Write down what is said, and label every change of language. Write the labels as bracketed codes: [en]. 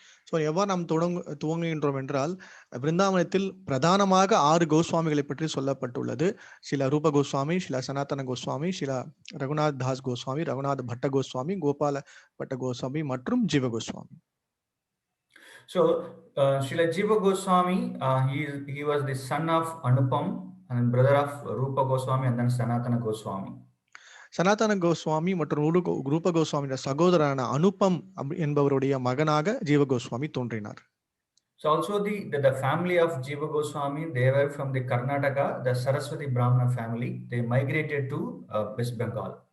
[ta] So எவ்வாறு நாம் துவங்குகின்றோம் என்றால், பிருந்தாவனத்தில் பிரதானமாக 6 கோஸ்வாமிகளை பற்றி சொல்லப்பட்டுள்ளது. சில ரூப கோஸ்வாமி, சில சனாதன கோஸ்வாமி, சில ரகுநாத் தாஸ் கோஸ்வாமி, ரகுநாத் பட்ட கோஸ்வாமி, கோபால பட்ட கோஸ்வாமி மற்றும் ஜீவ Goswami. [en] So Srila Jiva Goswami, he was the son of Anupam and brother of Rupa Goswami and then Sanatana Goswami. [ta] சனாதன கோஸ்வாமி மற்றும் ரூப கோஸ்வாமியோட சகோதரரான அனுப்பம் என்பவருடைய மகனாக ஜீவ கோஸ்வாமி தோன்றினார். [en] So also the family of Jiva Goswami, they were from the Karnataka, the Saraswati Brahmana family. They migrated to West Bengal.